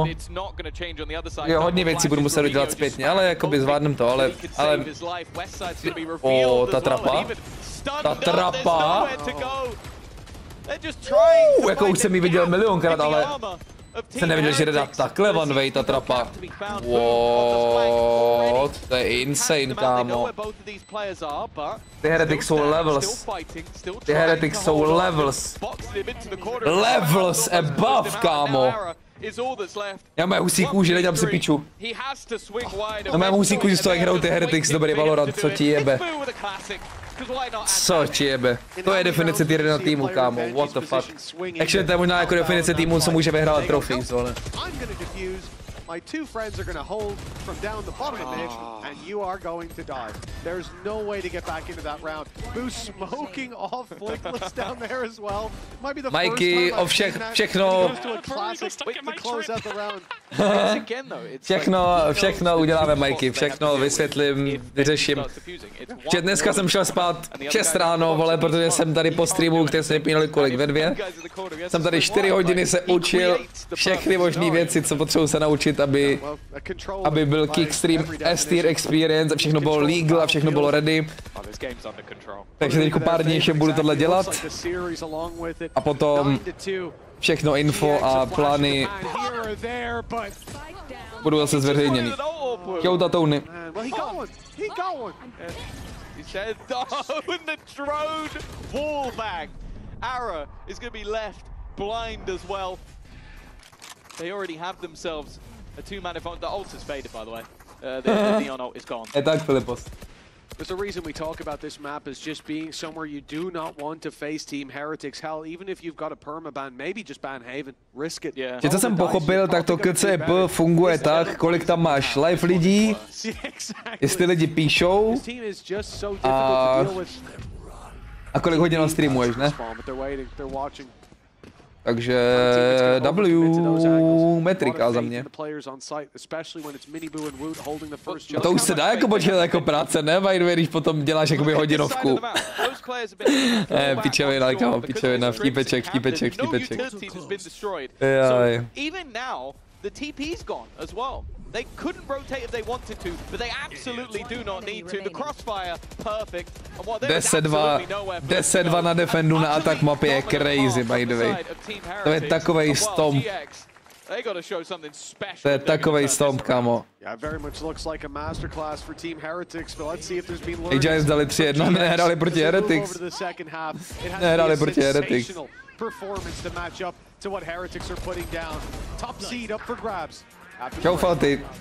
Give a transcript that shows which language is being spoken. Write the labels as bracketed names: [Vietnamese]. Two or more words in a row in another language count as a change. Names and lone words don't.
[Czech] Jo, hodně věcí budu muset udělat zpětně, ale jakoby zvládnem to, ale... O, ta trapa. Ta trapa. Jako už jsem ji viděl milionkrát, ale... Jsem neviděl, že jde dát takhle [English] one way [Czech] ta trapa. What? To je insane, kámo. Ty Heretics jsou levels. Ty Heretics jsou levels. [English] Levels above, [Czech] kámo. Já mám husí kůži, nedělám si piču. Já mám husí kůži z toho, jak hrajou ty Heretics, dobrý Valorant, co ti jebe. Co ti jebe? To je definice tier 1 týmu, kámo, [English] what the fuck. [Czech] Actually, to je možná jako definice týmu, co může vyhrát trophies, ale. [English] My two friends are going to hold from down the bottom of mid, and you are going to die. There's no way to get back into that round. Boo smoking off Flickless down there as well. Might be the Mikey, first time [Czech] všechno. Všechno uděláme, Mikey, všechno vysvětlím, vyřeším. Dneska jsem šel spát 6 ráno, vole, protože jsem tady po streamu, který jsme pínali kolik, ve 2. Jsem tady 4 hodiny se učil všechny možné věci, co potřebuji se naučit, aby byl kickstream [English] S-tier experience [Czech] a všechno bylo legal a všechno bylo ready. Takže teď pár dní ještě budu tohle dělat a potom všechno info a plány budou zase zveřejněný. Čau, tatouny. [English] They already have themselves a two-man advantage. The ult is faded, by the way. The Neon ult is gone. [Czech] Tak, Filipos. [English] There's a reason we talk about this map as just being somewhere you do not want to face Team Heretics. Hell, even if you've got a permaban, maybe just ban Haven. Risk it. Yeah. [Czech] Co jsem pochopil, tak to KCP funguje tak, kolik tam máš live lidí, jestli lidi píšou a kolik hodin streamuješ, ne? Takže W metrika za mě. A to už se dá jako počítat jako práce, ne? Když potom děláš jakoby hodinovku. Pičovina, kámo, pičovina, vtípeček. Jaj. [English] They couldn't rotate if they wanted to, but they absolutely do not need to. The crossfire, perfect. [Czech] 10-2 na defendu na atak mapy je crazy, [English] by the way. [Czech] To je takovej stomp. To je takovej stomp, kámo. Giants dali 3-1, nehráli proti Heretics. Nehráli proti Heretics. Čau, Falty.